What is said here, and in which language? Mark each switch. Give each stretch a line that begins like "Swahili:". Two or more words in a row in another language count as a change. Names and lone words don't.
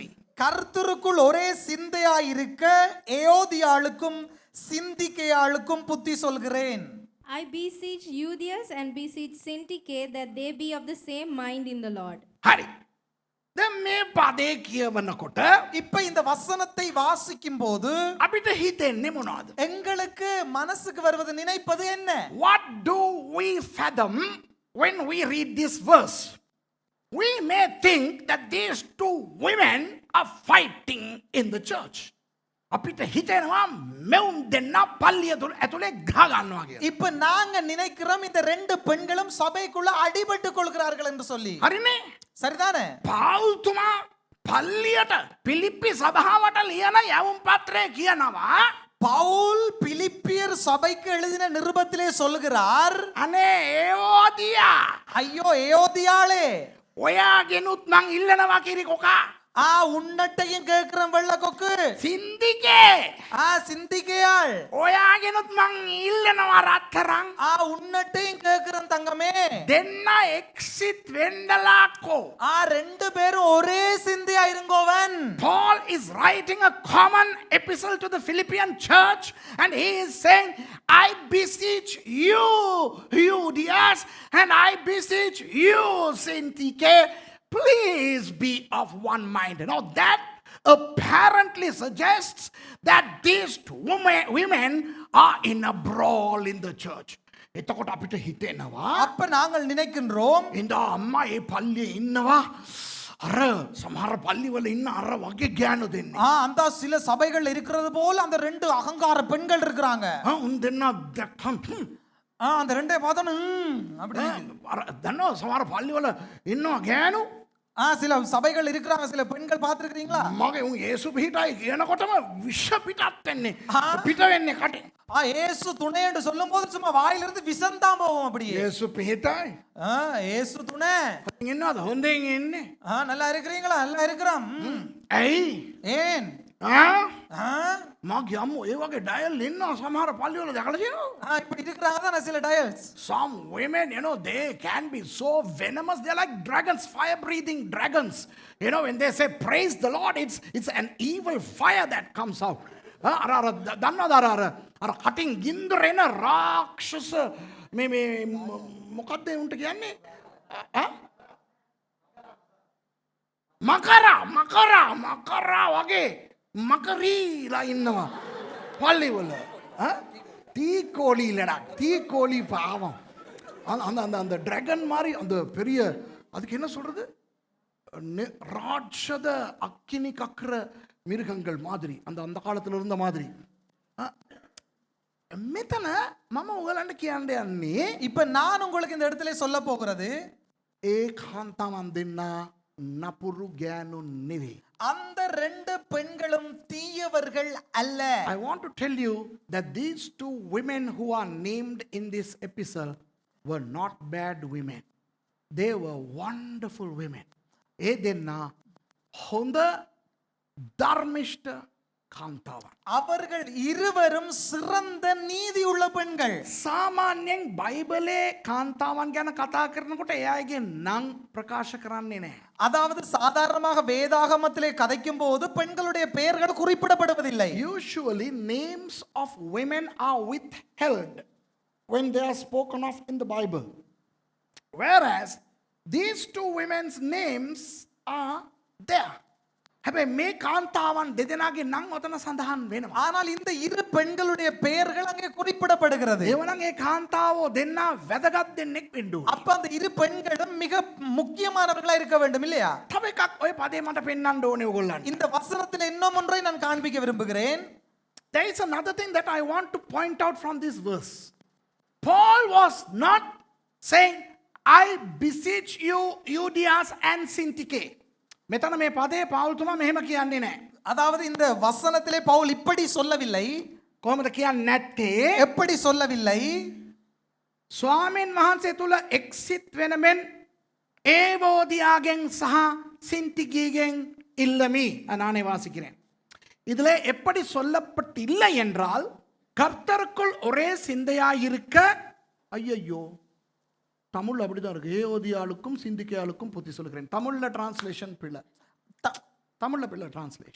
Tamil: கர்த்தருக்குள் ஒரே சிந்தையா இருக்க ஏயோதியாளுக்கும் சிந்திக்கையாளுக்கும் புத்தி சொல்கிறேன்.
English: I beseech Euodias and beseech Syntyche that they be of the same mind in the Lord.
Sinhala: හරි. දැන් මේ පදේ කියවනකොට
Tamil: இப்ப இந்த வசனத்தை வாசிக்கும் போது
Sinhala: අපිට හිතෙන්නේ මොනවද?
Tamil: எங்களுக்கு மனசுக்கு வருவது நினைப்பது என்ன?
English: What do we fathom when we read this verse? We may think that these two women are fighting in the church.
Sinhala: අපිට හිතෙනවා මෙවුන් දෙන්න පල්ලිය ඇතුලේ ගහ ගන්නවා කියලා.
Tamil: இப்ப நாங்க நினைக்கிறோம் இந்த ரெண்டு பெண்களும் சபைக்குள்ள அடிபட்டு கொள்கிறார்கள் என்று சொல்லி.
Sinhala: හරිනේ?
Tamil: சரிதானே?
Sinhala: පාවුල්තුමා පල්ලියට පිලිප්පි සභාවට ලියන යවුම් පත්‍රය කියනවා
Tamil: பவுல் பிலிப்பியர் சபைக்கு எழுதின நிருபத்திலே சொல்கிறார்,
Sinhala: අනේ ඒෝදියා
Tamil: ஐயோ ஏயோதியாளே,
Sinhala: ඔයාගෙනුත් මං ඉල්ලනවා කිරිකොකා
Tamil: உன்னட்டையும் கேட்கிறோம் வெள்ள கொக்கு.
Sinhala: සින්දිකේ
Tamil: சிந்திக்கையாள்,
Sinhala: ඔයාගෙනුත් මං ඉල්ලනවා රත්තරන්
Tamil: உன்னட்டையும் கேட்கிறோம் தங்கமே.
Sinhala: දෙන්න එක්සිට් වෙන්නලාකෝ.
Tamil: ரெண்டு பேரும் ஒரே சிந்தையா இருங்கோவன்.
English: Paul is writing a common epistle to the Philippian church and he is saying, I beseech you, Euodias, and I beseech you, Syntyche, please be of one mind. Now that apparently suggests that these two women are in a brawl in the church.
Sinhala: එතකොට අපිට හිතෙනවා
Tamil: அப்ப நாங்கள் நினைக்கின்றோம்
Sinhala: ඉඳ අම්මා ඒ පල්ලියේ ඉන්නවා අර සමහර පල්ලිවල ඉන්න අර වගේ ගෑනු දෙන්නේ.
Tamil: அந்த சில சபைகள் இருக்கிறது போல அந்த ரெண்டு அகங்கார பெண்கள் இருக்கிறாங்க.
Sinhala: උන් දෙන්න දැක්කම්
Tamil: அந்த ரெண்டே பார்த்தோன்னு அப்படி
Sinhala: අර දන්නවා සමහර පල්ලිවල ඉන්නවා ගෑනු.
Tamil: சில சபைகள் இருக்கிறாங்க, சில பெண்கள் பார்த்திருக்கீங்களா?
Sinhala: මගේ උන් යේසු පිටයි කියනකොටම විෂ පිටත් වෙන්නේ. පිට වෙන්නේ කටේ.
Tamil: இயேசு துணை என்று சொல்லும்போது சும்மா வாயிலிருந்து விஷம்தான் போகும் அப்படியே.
Sinhala: යේසු පිටයි.
Tamil: இயேசு துணை.
Sinhala: ඉන්නවද හොඳින් ඉන්නේ?
Tamil: நல்லா இருக்கிறீங்களா? நல்லா இருக்கிறோம்.
Sinhala: ඇයි?
Tamil: ஏன்?
Sinhala: මගේ අම්මෝ ඒ වගේ ඩයල් ඉන්නවා සමහර පල්ලිවල දැකලා තියෙනවා.
Tamil: இப்படி இருக்கிறாங்க தானே சில டயல்ஸ்.
English: Some women, you know, they can be so venomous. They're like dragons, fire-breathing dragons. You know, when they say praise the Lord, it's an evil fire that comes out.
Sinhala: දන්නවද අර කටින් ගින්දර එන රාක්ෂස මේ මොකක්ද උන්ට කියන්නේ? මකරා වගේ මකරීලා ඉන්නවා පල්ලිවල.
Tamil: தீக்கோழி இல்லடா, தீக்கோழி பாவம். அந்த அந்த அந்த டிராகன் மாதிரி அந்த பெரிய அதுக்கு என்ன சொல்றது ராட்சத அக்கினி கக்கிற மிருகங்கள் மாதிரி அந்த அந்த காலத்துல இருந்த மாதிரி.
Sinhala: මෙතන මම ඔයගලන්ට කියන්න යන්නේ
Tamil: இப்ப நான் உங்களுக்கு இந்த இடத்துல சொல்ல போகிறது
Sinhala: ඒ කාන්තාවන් දෙන්න නපුරු ගෑනු නෙවෙයි.
Tamil: அந்த ரெண்டு பெண்களும் தீயவர்கள் அல்ல.
English: I want to tell you that these two women who are named in this epistle were not bad women. they were wonderful women.
Sinhala: ඒ දෙන්නා හොඳ ධර්මිෂ්ඨ කාන්තාවන්.
Tamil: அவர்கள் இருவரும் சிறந்த நீதி உள்ள பெண்கள்.
Sinhala: සාමාන්‍යයෙන් බයිබලේ කාන්තාවන් ගැන කතා කරනකොට එයාගේ නම් ප්‍රකාශ කරන්නේ නැහැ.
Tamil: அதாவது சாதாரணமாக வேதாகமத்திலே கதைக்கும் போது பெண்களுடைய பெயர்கள் குறிப்பிடப்படுவதில்லை.
English: Usually names of women are withheld when they are spoken of in the Bible. Whereas these two women's names are there.
Sinhala: හැබැයි මේ කාන්තාවන් දෙදෙනාගේ නම් ඔතන සඳහන් වෙනවා.
Tamil: ஆனால் இந்த இரு பெண்களுடைய பெயர்கள் அங்கே குறிப்பிடப்படுகிறது.
Sinhala: එවනම් ඒ කාන්තාවෝ දෙන්නා වැදගත් දෙන්නෙක් වෙන්න ඕනේ.
Tamil: அப்ப அந்த இரு பெண்களும் மிக முக்கியமானவர்களா இருக்க வேண்டும் இல்லையா?
Sinhala: තව එකක් ඔය පදේ මට පෙන්වන්න ඕනේ ඔයගොල්ලන්ට.
Tamil: இந்த வசனத்தில் இன்னும் ஒன்றை நான் காண்பிக்க விரும்புகிறேன்.
English: There is another thing that I want to point out from this verse. Paul was not saying, I beseech you, Euodias and Syntyche.
Sinhala: මෙතන මේ පදේ පෞල්තුමා මෙහෙම කියන්නේ නැහැ.
Tamil: அதாவது இந்த வசனத்திலே பவுல் இப்படி சொல்லவில்லை.
Sinhala: කොහොමද කියන්නේ නැත්තේ?
Tamil: எப்படி சொல்லவில்லை?
Sinhala: ස්වාමීන් වහන්සේ තුල එක්සිත් වෙන මෙන් ඒවෝදියාගෙන් සහ සින්තිකීගෙන්
Tamil: இல்லமி நானே வாசிக்கிறேன். இதிலே எப்படி சொல்லப்பட்டில்லை என்றால் கர்த்தருக்குள் ஒரே சிந்தையாயிருக்க ஐயையோ தமிழ் அப்படிதான் இருக்கு. ஏஓதியாளுக்கும் சிந்திக்கையாளுக்கும் புத்தி சொல்கிறேன். தமிழ்ல டிரான்ஸ்லேஷன் பிள்ளை. தமிழ்ல பிள்ளை டிரான்ஸ்லேஷன்.